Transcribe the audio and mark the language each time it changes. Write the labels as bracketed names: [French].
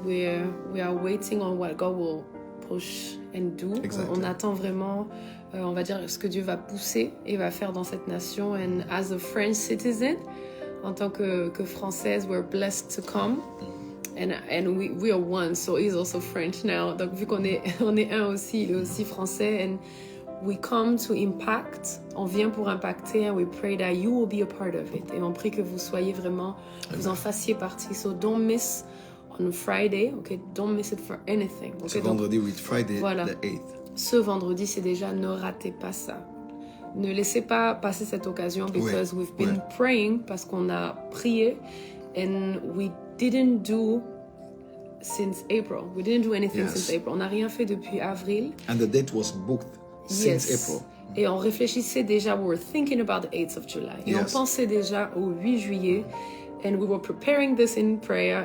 [English] We are waiting on what God will push and do. Exactly. [French] On attend vraiment, on va dire, ce que Dieu va pousser et va faire dans cette nation. [English] And as a French citizen, [French] en tant que Française, [English] we're blessed to come. And we are one, so he's also French now. [French] Donc vu qu'on est un aussi, il est aussi français. [English] And we come to impact. [French] On vient pour impacter. [English] And we pray that you will be a part of it. [French] Et on prie que vous soyez vraiment, vous en fassiez partie. [English] So don't miss on Friday. Okay, don't miss it for anything. Okay, [French] ce vendredi, [English] with Friday, [French] voilà. [English] the 8th. [French] Ce vendredi, c'est déjà, ne ratez pas ça. Ne laissez pas passer cette occasion [English] because we've been praying, [French] parce qu'on a prié. [English] And we didn't do since April. We didn't do anything since April. [French] On n'a rien fait depuis avril. [English] And the date was booked since April. [French] Et on réfléchissait déjà, [English] we were thinking about the 8th of July. [French] Et on pensait déjà au 8 juillet. [English] And we were preparing this in prayer.